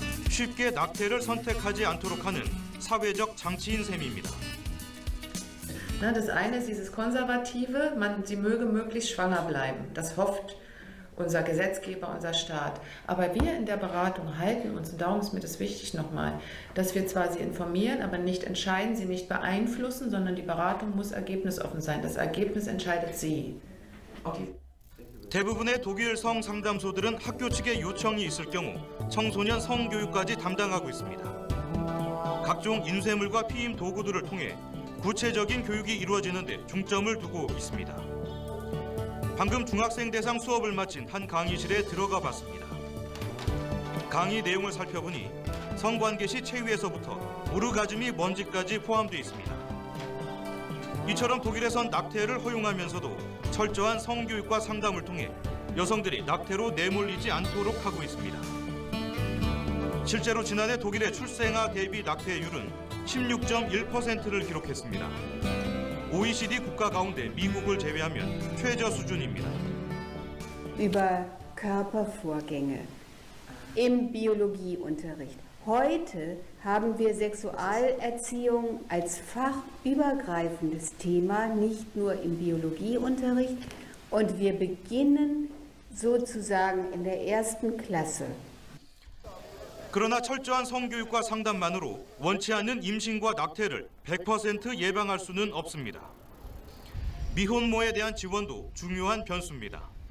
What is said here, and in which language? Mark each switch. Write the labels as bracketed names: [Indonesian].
[Korean] 쉽게 낙태를 선택하지 않도록 하는 사회적 장치인 셈입니다. [German] Das eine ist dieses Konservative, sie möge möglichst schwanger bleiben. Das hofft unser Gesetzgeber, unser Staat. Aber wir in der Beratung halten uns, und darum ist mir das wichtig nochmal, dass wir zwar sie informieren, aber nicht entscheiden, sie nicht beeinflussen, sondern die Beratung muss ergebnisoffen sein. Das Ergebnis entscheidet sie. [Korean] 대부분의 독일 성상담소들은 학교 측의 요청이 있을 경우 청소년 성교육까지 담당하고 있습니다. 각종 인쇄물과 피임 도구들을 통해 구체적인 교육이 이루어지는 데 중점을 두고 있습니다. 방금 중학생 대상 수업을 마친 한 강의실에 들어가 봤습니다. 강의 내용을 살펴보니 성관계 시 체위에서부터 오르가즘이 뭔지까지 포함되어 있습니다. 이처럼 독일에선 낙태를 허용하면서도 철저한 성교육과 상담을 통해 여성들이 낙태로 내몰리지 않도록 하고 있습니다. 실제로 지난해 독일의 출생아 대비 낙태율은 16.1%를 기록했습니다. OECD 국가 가운데 미국을 제외하면 최저 수준입니다. [German] Über Körpervorgänge im Biologieunterricht. Heute haben wir Sexualerziehung als fachübergreifendes Thema, nicht nur im Biologieunterricht. Und wir beginnen sozusagen in der 1. Klasse. [Korean] 그러나 철저한 성교육과 상담만으로 원치 않는 임신과 낙태를 100% 예방할 수는 없습니다. 미혼모에 대한 지원도 중요한 변수입니다.